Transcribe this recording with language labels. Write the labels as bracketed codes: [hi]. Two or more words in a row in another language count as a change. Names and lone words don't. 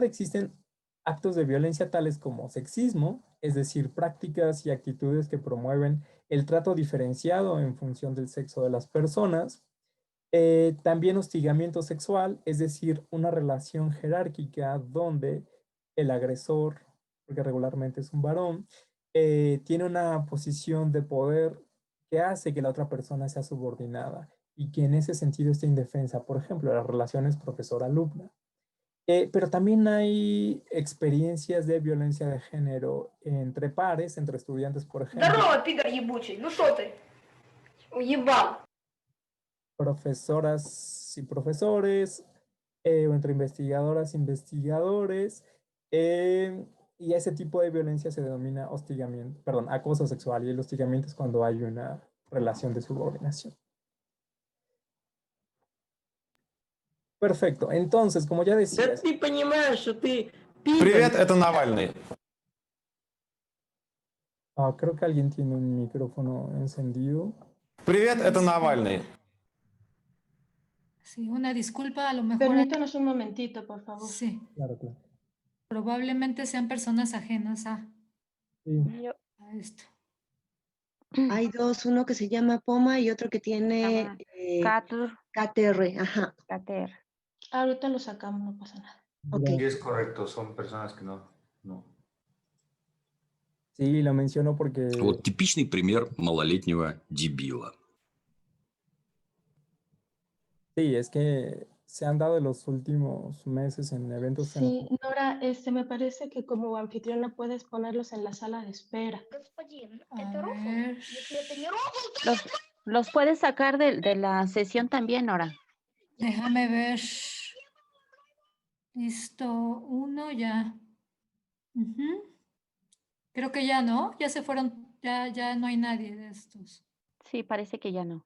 [es] existen actos de violencia tales como sexismo, es decir, prácticas y actitudes que promueven el trato diferenciado en función del sexo de las personas, también hostigamiento sexual, es decir, una relación jerárquica donde el agresor, porque regularmente es un varón, tiene una posición de poder que hace que la otra persona sea subordinada y que en ese sentido esté indefensa. Por ejemplo, las relaciones profesor-alumna. Pero también hay experiencias de violencia de género entre pares, entre estudiantes, por ejemplo. [ru] Здорово, пидор ебучий. Ну что ты? Уебал. [es] Profesoras y profesores, o entre investigadoras e investigadores, y ese tipo de violencia se denomina hostigamiento, perdón, acoso sexual, y el hostigamiento es cuando hay una relación de subordinación. Perfecto, entonces, como ya [ru] Да [es] decías, [ru] ты понимаешь, что ты пидор. Привет, это Навальный. [es] creo que alguien tiene un micrófono encendido. [ru] Привет, это Навальный. [es] Sí, una disculpa, a lo mejor Permítanos un momentito, por favor. sí, Claro, claro. probablemente sean personas ajenas Sí, a esto. Hay dos, uno que se llama Poma y otro que tiene Llama Catur, KTR. Ajá, Cater. Ahorita lo sacamos, no pasa nada. ok. Y es correcto, son personas que no. sí, lo menciono porque [ru] Вот типичный пример малолетнего дебила. [es] sí, es que se han dado en los últimos meses en eventos en Sí, Nora, me parece que como anfitriona puedes ponerlos en la sala de espera. [ru] Господин, [es] A [ru] это рофл? [es] ver, [ru] Если это не рофл, то [es] Los puedes sacar de la sesión también, Nora. déjame ver. Listo, uno ya. Ujú. Creo que ya no, ya se fueron, ya no hay nadie de estos. Sí, parece que ya no.